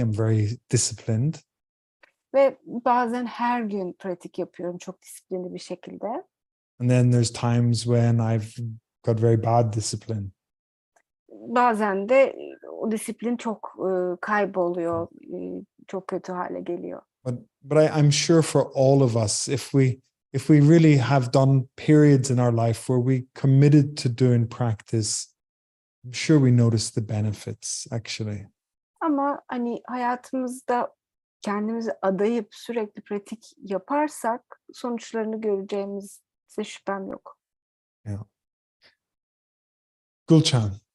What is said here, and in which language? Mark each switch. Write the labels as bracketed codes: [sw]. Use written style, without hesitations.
[en] I'm very disciplined. [tr] Ve bazen her gün pratik yapıyorum çok disiplinli bir şekilde. [en] And then there's times when I've got very bad discipline. [tr] Bazen de o disiplin çok kayboluyor, çok kötü hale geliyor. [en] But I'm sure for all of us, if we really have done periods in our life where we committed to doing practice, I'm sure we notice the benefits actually. [tr] Ama hayatımızda kendimizi adayıp sürekli pratik yaparsak sonuçlarını göreceğimize şüphem yok. [en] Yeah. Gulcan.